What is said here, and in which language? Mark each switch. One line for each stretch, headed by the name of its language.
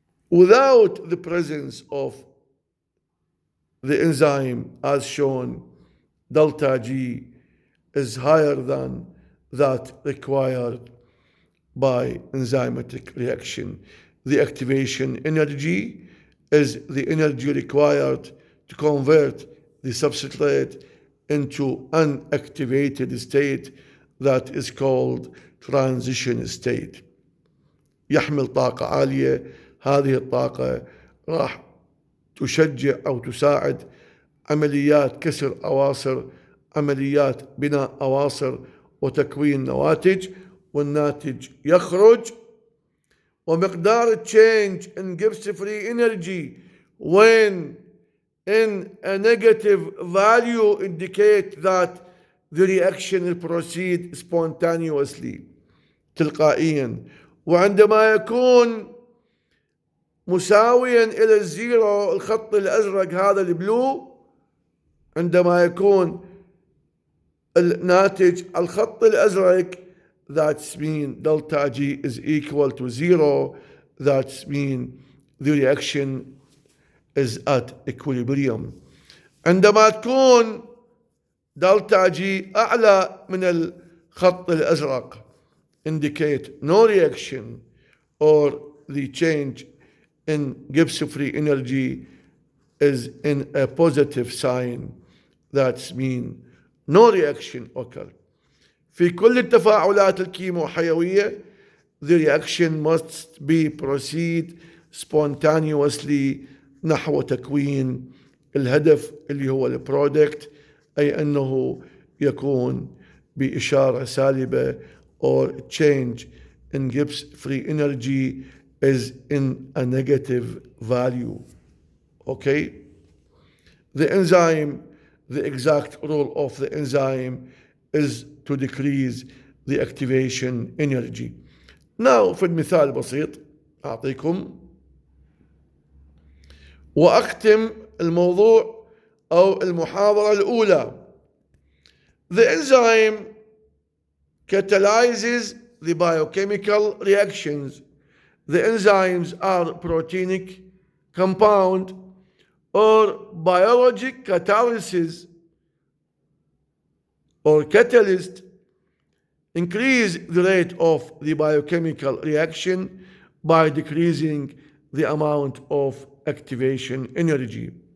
English: Without the presence of the enzyme, as shown, delta G is higher than that required by enzymatic reaction. The activation energy is the energy required to convert the substrate into an activated state that is called transition state.
Arabic: يحمل طاقة عالية. هذه الطاقة راح تشجع أو تساعد عمليات كسر أواصر، عمليات بناء أواصر وتكوين نواتج، والناتج يخرج. ومقدار
English: change in Gibbs free energy when in a negative value indicate that the reaction will proceed spontaneously
Arabic: تلقائيا. وعندما يكون مساويا إلى الزيرو، الخط الأزرق هذا البلو، عندما يكون الناتج الخط الأزرق،
English: that's mean delta G is equal to zero. That's mean the reaction is at equilibrium.
Arabic: عندما تكون delta G أعلى من الخط الأزرق
English: indicate no reaction, or the change in Gibbs free energy is in a positive sign. That's mean no reaction occur.
Arabic: في كل التفاعلات الكيموحيوية
English: the reaction must be proceed spontaneously
Arabic: نحو تكوين الهدف اللي هو البرودكت، أي أنه يكون بإشارة سالبة
English: or change in Gibbs free energy is in a negative value. Okay? The enzyme, the exact role of the enzyme is to decrease the activation energy. Now
Arabic: في المثال بسيط أعطيكم وأختم الموضوع أو المحاضرة الأولى.
English: The enzyme catalyzes the biochemical reactions. The enzymes are proteinic compound or biologic catalysis or catalyst increase the rate of the biochemical reaction by decreasing the amount of activation energy.